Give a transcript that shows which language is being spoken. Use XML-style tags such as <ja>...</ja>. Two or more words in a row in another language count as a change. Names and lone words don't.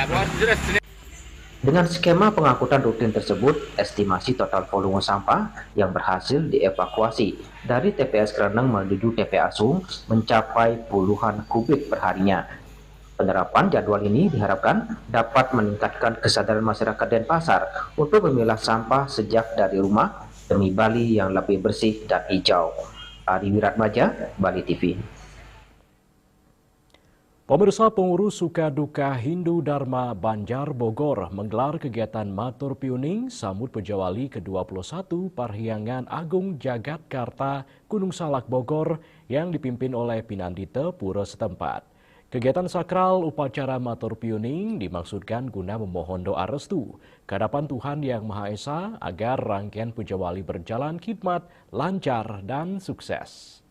<id>Dengan skema pengangkutan rutin tersebut, estimasi total volume sampah yang berhasil dievakuasi dari TPS Kreneng menuju TPA Sung mencapai puluhan kubik perharinya. Penerapan jadwal ini diharapkan dapat meningkatkan kesadaran masyarakat Denpasar untuk memilah sampah sejak dari rumah demi Bali yang lebih bersih dan hijau. Ari Wiratmaja, Bali TV. Pemirsa, pengurus Sukaduka Hindu Dharma Banjar Bogor menggelar kegiatan Matur Piuning Samut Pejawali ke-21 Parhyangan Agung Jagatkarta Gunung Salak Bogor yang dipimpin oleh Pinandita Pura setempat. Kegiatan sakral upacara Matur Piuning dimaksudkan guna memohon doa restu kehadapan Tuhan Yang Maha Esa agar rangkaian Pejawali berjalan khidmat, lancar, dan sukses.</id>